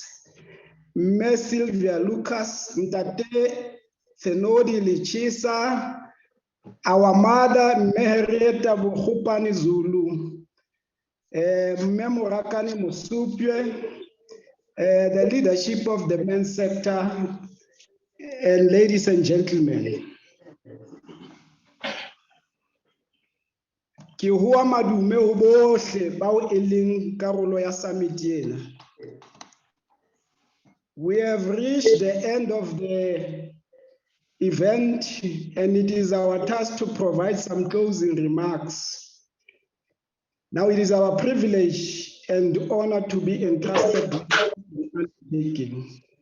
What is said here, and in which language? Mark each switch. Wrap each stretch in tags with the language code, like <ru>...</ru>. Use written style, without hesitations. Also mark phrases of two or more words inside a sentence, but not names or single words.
<en>Ms. Sylvia Lucas, Ntate Tsenoli Lechesa, our mother, Mehereta Bukhupani Zulu, Memorakani Musupye, the leadership of the men's sector, and ladies and gentlemen.</en> <st>Ki hua madume ho bohle bao e leng karolo ya summit ena.</st> <en>We have reached the end of the event, and it is our task to provide some closing remarks. Now it is our privilege and honor to be entrusted with the undertaking.</en>